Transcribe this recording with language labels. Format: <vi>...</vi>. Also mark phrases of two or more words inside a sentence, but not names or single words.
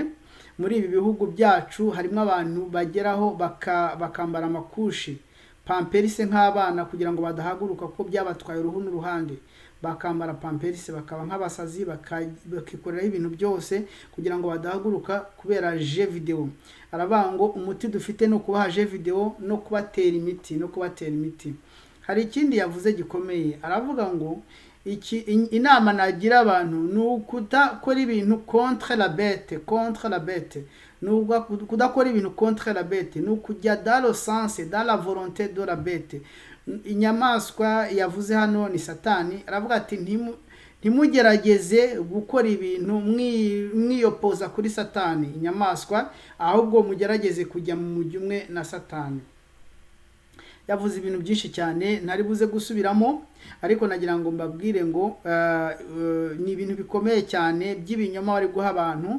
<rw>Muri ibi bihugu byacu harimo abantu bageraho bakambara amakushi pamperise nk'abana kugira ngo badahaguruka ko byabatwaye uruhu n'uruhande, bakambara pamperise bakaba nk'abasazi, bakikoreraho ibintu byose kugira ngo badahaguruka kubera</rw> <fr>je video.</fr> <rw>Aravuga ngo umuti dufite no kubaha</rw> <fr>je video</fr> <rw>no kubatera imiti. Hari ikindi yavuze gikomeye, aravuga ngo inama nagira abantu ni ukudakora ibintu</rw> <fr>contre la bête,</fr> <rw>ni kudakora ibintu</rw> <fr>contre la bête,</fr> <rw>ni ukujya</rw> <fr>dans le sens, dans la volonté de la bête.</fr> <rw>Inyamaswa yavuze hano ni Satani. Aravuga ati ntimugerageze gukora ibintu mwiyopoza kuri Satani, inyamaswa, ahubwo mugerageze kujya mu mujyi umwe na Satani. Yavuze ibintu byinshi cyane ntari buze gusubiramo, ariko nagira ngo mbabwire ngo ni ibintu bikomeye cyane by'ibinyoma bari guha abantu.</rw>